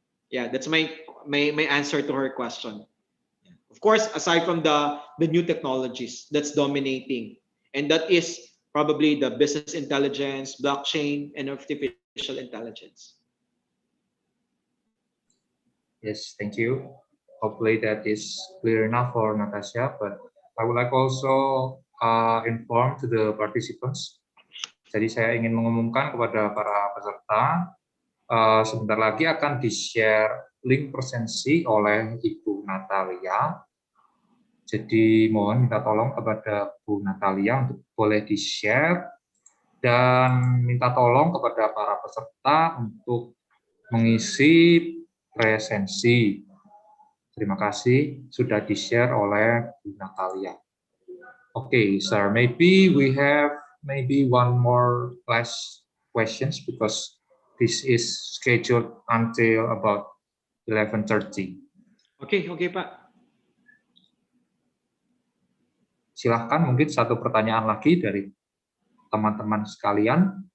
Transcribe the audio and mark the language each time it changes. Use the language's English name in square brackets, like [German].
[English] Yeah, that's my answer to her question. Of course, aside from the new technologies that's dominating, and that is probably the business intelligence, blockchain, and artificial intelligence. Yes, thank you. Hopefully that is clear enough for Natasha, but I would like also inform to the participants. [Indonesian] Jadi saya ingin mengumumkan kepada para peserta, sebentar lagi akan di-share link presensi oleh Ibu Natalia. Jadi mohon minta tolong kepada Bu Natalia untuk boleh di-share, dan minta tolong kepada para peserta untuk mengisi presensi. Terima kasih sudah di-share oleh Bu Natalia. [English] Okay, sir, maybe we have one more last questions because this is scheduled until about 11:30. Okay, Pak. [Indonesian] Silahkan mungkin satu pertanyaan lagi dari teman-teman sekalian.